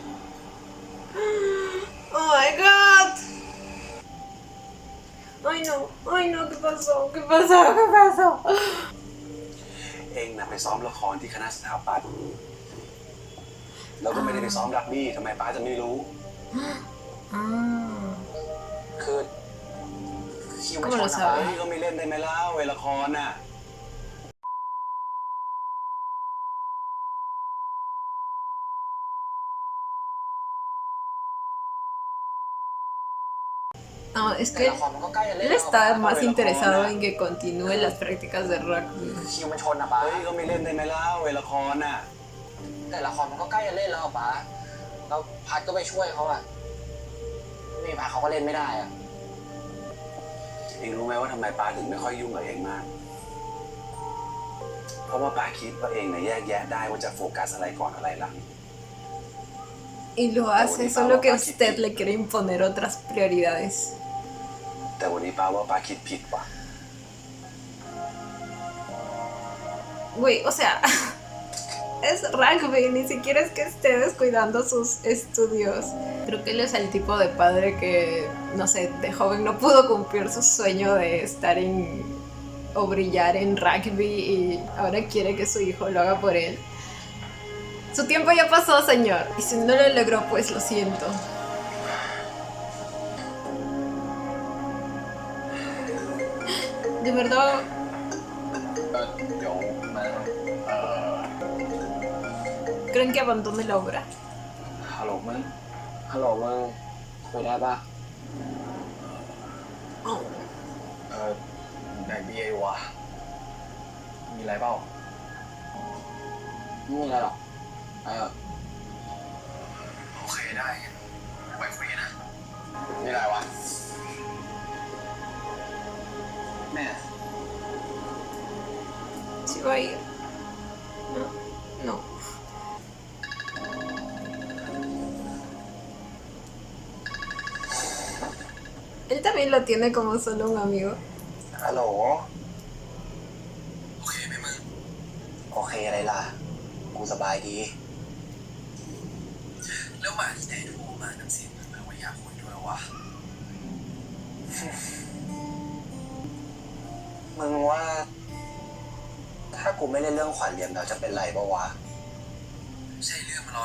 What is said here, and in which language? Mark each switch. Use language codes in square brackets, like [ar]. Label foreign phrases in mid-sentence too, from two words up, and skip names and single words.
[en] Oh my god. [es] Ay no, ay no, ¿qué pasó? ¿Qué pasó? ¿Qué pasó? [th] เองน่ะไปซ้อมละครที่คณะสถาปัตย์แล้วก็ไม่ได้ไปซ้อมรักบี้ทำไมป้าจะไม่รู้ [es] Ah. [th] คือคิวมันชน [es] ¿Cómo lo [th] นะ [es] sabe? [th] เฮ้ยก็ไม่เล่นได้ไหมเล่าเวลาละครน่ะ [es] No, es [th] แต่ [es] que [th] ละครมันก็ใกล้จะเล่น [es] él [th] แล้ว [es] está [th] ป้า [es] más [th] เวลาละคร [es] interesado [th] น่ะ [es] en que continúe las prácticas de rugby. [th] คิวมันชนนะป้าเฮ้ยก็ไม่เล่นได้ไหมเล่าเวลาละครน่ะแต่ละครมันก็ใกล้จะเล่นแล้วป้าแล้วพัดก็ไปช่วยเขาอะไม่มีพัดเขาก็เล่นไม่ได้อะเองรู้ไหมว่าทำไมป้าถึงไม่ค่อยยุ่งกับเองมาก เพราะว่าป้าคิดว่าเองเนี่ยแยกแยะได้ว่าจะโฟกัสอะไรก่อนอะไรหลัง [es] Y lo hace solo que usted le quiere imponer otras prioridades. [th] แต่วันนี้ป้าว่าป้าคิดผิดว่ะ [es] Güey, o sea, es rugby, ni siquiera es que esté descuidando sus estudios. Creo que él es el tipo de padre que, no sé, de joven no pudo cumplir su sueño de estar en o brillar en rugby y ahora quiere que su hijo lo haga por él. Su tiempo ya pasó, señor, y si no lo logró, pues lo siento. De verdad, [th] เดี๋ยวมา [es] ¿creen que abandone la obra? [th] ฮัลโหลมึงคุยได้ปะ [es] Oh. [th] ได้บีเอวะมีอะไรเปล่าไม่มีอะไรหรอกโอเคได้ไปคุยนะมีอะไรวะแม่ [es] ¿Sí va a ir? No. No. Él también lo tiene como solo un amigo. [th] ฮัลโหลโอเคไหมมึงโอเคอะไรล่ะกูสบายดีแล้วมาที่ไหนโทรมาน้ำเสียงมึงแบบว่าอยากคุยด้วยวะ มึงว่า ถ้ากูไม่เล่นเรื่องขวัญเรียมเราจะเป็นไรปะวะใช่เรื่องมาล้อ